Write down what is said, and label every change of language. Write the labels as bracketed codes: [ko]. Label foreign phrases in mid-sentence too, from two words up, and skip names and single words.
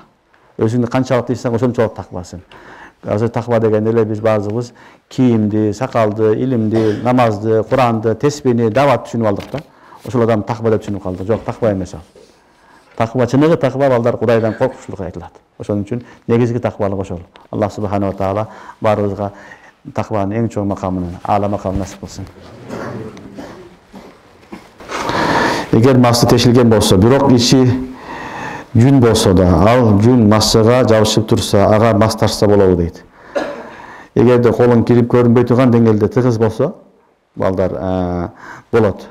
[ky] Өзүңдү канчалык тыйсаң, ошончолук таквасың. Азыр таква дегенде эле биз баазыбыз кийимди, сакалды, илимди, намазды, Куранды, тесбини, дават түшүнүп алдык да. Ошол адам таква деп түшүнүп калды. Жок, таква эмес ал. Таква чыныгы таква балдар Кудайдан коркушулук айтылат. Ошон үчүн негизги таквалык ошол. Аллах [ar] سبحانه وتعالى [ky] баарыбызга такванын эң чоң макамын, аала макамын насип кылсын. Эгер масты тешилген болсо, бирок ичи жүн болсо да, ал жүн массага жабышып турса, ага мас ташса болобу дейт. Эгерде колуң кирип көрүнбөй турган деңгээлде тыгыз болсо, балдар болот.